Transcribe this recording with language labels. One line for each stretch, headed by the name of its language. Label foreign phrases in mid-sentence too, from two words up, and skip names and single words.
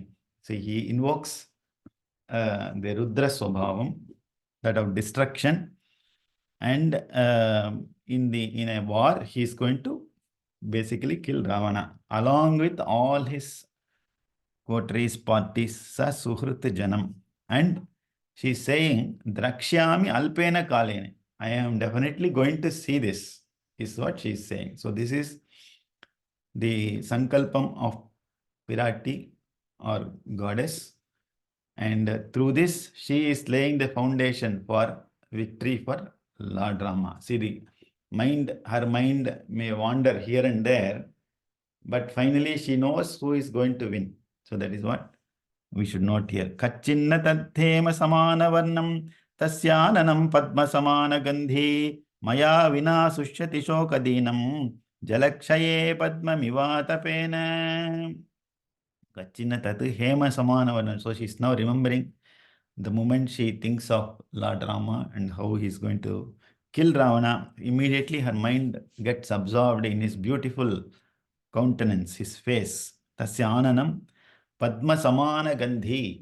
English: So he invokes the
Sanskrit: Rudra Swabhavam,
English: that of destruction. And in a war, he is going to basically kill Ravana along with all his coteries, parties,
Sanskrit: sa suhrit janam.
English: And she's saying,
Sanskrit: Drakshyami alpena kalene.
English: I am definitely going to see this, is what she's saying. So this is the Sankalpam of Virati or goddess. And through this, she is laying the foundation for victory for Lord Rama. See, her mind may wander here and there, but finally she knows who is going to win. So that is what we should note here.
Sanskrit: Kachinna tadhema samana varnam tasyananam padma samana gandhi maya vina sushyati shokadinam jalakshaye padma mivatapena. Kachinna tadhema samana varnam.
English: So she is now remembering the moment she thinks of Lord Rama and how he is going to kill Ravana. Immediately her mind gets absorbed in his beautiful countenance, his face.
Sanskrit: Tasya ananam Padma Samana Gandhi.